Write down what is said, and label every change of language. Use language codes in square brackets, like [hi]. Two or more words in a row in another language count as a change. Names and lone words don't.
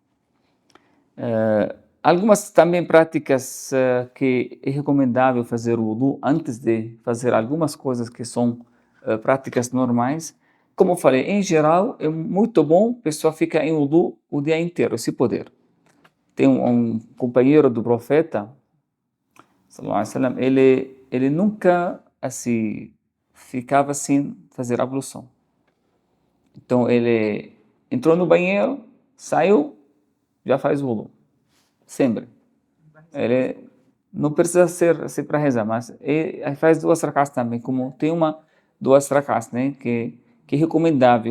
[pt] Algumas também práticas que é recomendável fazer o wudu antes de fazer algumas coisas que são práticas normais. Como eu falei, em geral é muito bom a pessoa ficar em wudu o dia inteiro, se puder. Tem um companheiro do profeta, [ar] صلى الله عليه وسلم, [pt] ele nunca assim ficava sem fazer ablução. Então ele entrou no banheiro, saiu, já faz wudu. Sempre. Ele não precisa ser assim para rezar, mas ele faz 2 rakats também, como tem 2 rakats, né, que é recomendável.